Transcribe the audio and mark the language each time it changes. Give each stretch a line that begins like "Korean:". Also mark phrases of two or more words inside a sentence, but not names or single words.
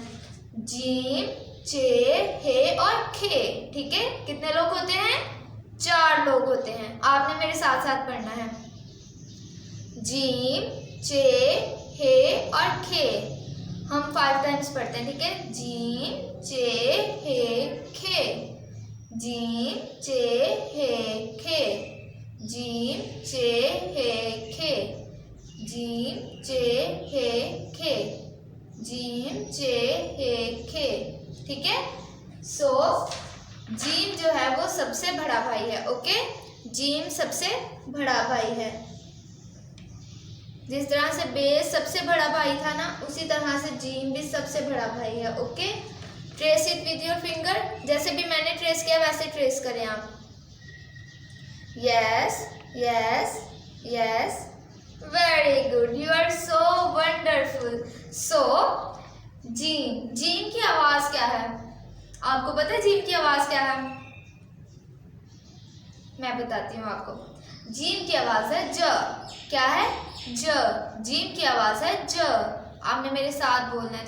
Hindi: जीम, चे, हे और खे. ठीक है, कितने लोग होते हैं? 4 लोग होते हैं. आपने मेरे साथ साथ पढ़ना है. जीम, चे, हे और खे. हम 5 टाइम्स पढ़ते हैं. ठीक है, जीम, चे, हे, खे. जीम, चे, हे, खे. जीम, चे, हे, खे. जीम, चे, हे, खे. जीम, चे, हे, खे. ठीक है, सो जीम जो है वो सबसे बड़ा भाई है. ओके, जीम सबसे बड़ा भाई है. जिस तरह से बेस सबसे बड़ा भाई था ना, उसी तरह से जीम भी सबसे बड़ा भाई है. ओके,
English: trace it with your finger.
Hindi: जैसे भी मैंने ट्रेस किया वैसे ट्रेस करें आप.
English: yes yes yes, very good, you are so wonderful.
Hindi: सो जीम, जीम की आवाज क्या है? आपको पता है जीम की आवाज क्या है? मैं बताती हूँ आपको. जीम की आवाज है ज. क्या है? ज. जीम की आवाज है ज. आपने मेरे साथ बोलना है.